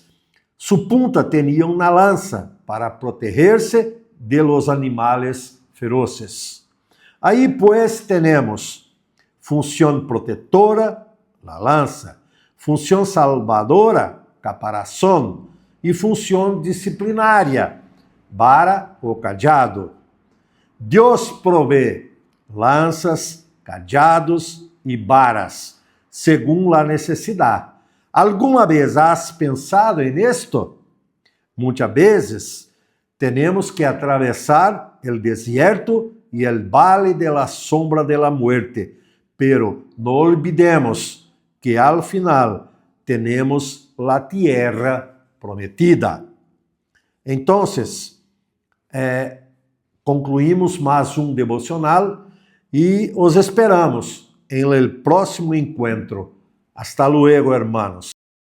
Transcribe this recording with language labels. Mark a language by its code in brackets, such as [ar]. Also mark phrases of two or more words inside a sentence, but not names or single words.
[es] Su punta tenía una lanza para protegerse de los animales feroces. Ahí pues tenemos función protectora, la lanza, función salvadora, caparazón, [pt] e função disciplinária, vara ou cajado. Deus provê lanças, cajados e varas, segundo a necessidade. [es] ¿Alguma vez has pensado en esto? [pt] Muitas vezes temos que atravessar o deserto e o vale [es] de la sombra de la muerte, pero [pt] não olvidemos que [es] al final [pt] temos [es] la tierra prometida. [pt] Então, concluímos mais um devocional e os esperamos em [es] el próximo [pt] encontro. [es] Hasta luego, hermanos.